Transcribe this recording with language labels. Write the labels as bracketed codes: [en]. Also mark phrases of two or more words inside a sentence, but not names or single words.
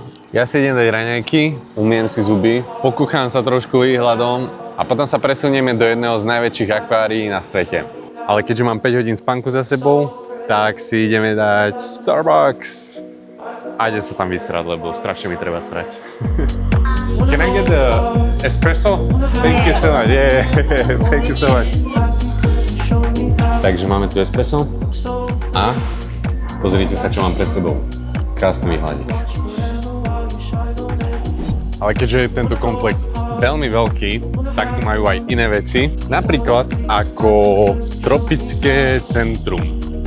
[sk] Ja si idem dať raňajky, umiem si zuby, pokúcham sa trošku výhľadom a potom sa presunieme do jedného z najväčších akvárií na svete. Ale keďže mám 5 hodín spánku za sebou, tak si ideme dať Starbucks. A ide sa tam vysrať, lebo strašne mi treba srať. [en] Can I get the espresso? Thank you so much. Yeah, thank you so much. [sk] Takže máme tu espresso a pozrite sa, čo mám pred sebou. Krásny výhľadík. Ale keďže je tento komplex veľmi veľký, tak tu majú aj iné veci. Napríklad ako tropické centrum.